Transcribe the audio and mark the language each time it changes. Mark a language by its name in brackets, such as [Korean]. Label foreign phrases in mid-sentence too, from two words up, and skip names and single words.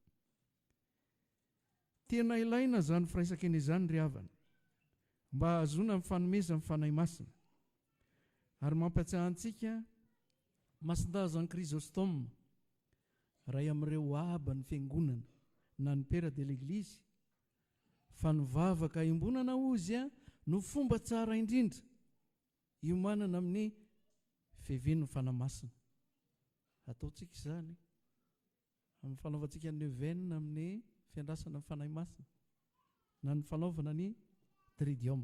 [Malagasy] Tena ilaina zany firaisan-kina izany ry havana mba hahazoana amin'ny fanomeza amin'ny fanahy masina, ary mampatsiahy antsika masindazan'i Chrysostome, ray amin'ireo aba ny fiangonana na ny [French] père de l'église, [Malagasy] fa ny vavaka imbonana ozy no fomba tsara indrindra iomanana amin'ny fiavian'ny fanahy masina. Ataontsika izany amin'ny fanaovantsika ny neuvaine amin'ny fiandrasana ny fanahy masina na ny fanaovana ny tridium.